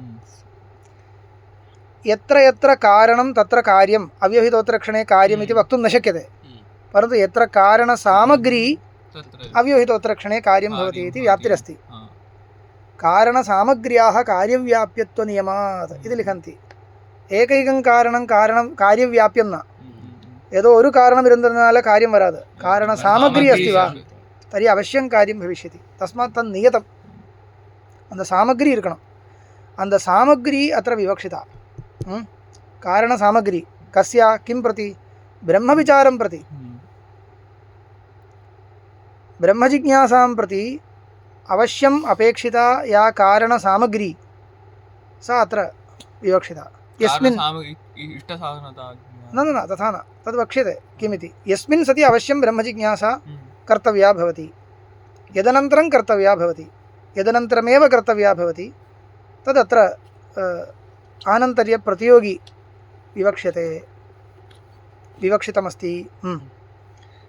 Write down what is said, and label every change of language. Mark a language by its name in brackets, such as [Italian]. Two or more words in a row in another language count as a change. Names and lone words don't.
[Sanskrit] यत्र यत्र कारणं तत्र कार्यम् अव्यवहितोत्तरक्षणे कार्यम् इति वक्तुं न शक्यते परन्तु यत्र कारणसामग्री अव्यवहितोत्तरक्षणे कार्यं भवति इति व्याप्तिरस्ति कारणसामग्र्याः कार्यव्याप्यत्वनियमात् इति लिखन्ति एकैकं कारणं कार्यव्याप्यं न [Malayalam] ഏതോ ഒരു കാരണം ഇരുന്നതിനാൽ കാര്യം വരാതെ [Sanskrit] കാരണ സാമഗ്രി അസ്തി വാ തരി അവശ്യം കാര്യം ഭവിഷ്യതി തസ്മാത് തൻ നിയതം [Tamil] அந்த சாமகிரி இருக்கணும் அந்த சாமகிரி [Sanskrit] अत्र विवक्षिता कारण सामग्री कस्य किं प्रति ब्रह्म विचारं प्रति ब्रह्म जिज्ञासां प्रति अवश्यम अपेक्षिता या कारण सामग्री सा अत्र विवक्षिता यस्मिन् न न न तथा न तद् वक्ष्यते किमिति यस्मिन् सति अवश्यं ब्रह्म जिज्ञासा कर्तव्या भवति यदनन्तरं कर्तव्या भवति यदनन्तरमेव कर्तव्या भवति तदत्र आनन्तर्यप्रतियोगी विवक्ष्यते विवक्षितमस्ति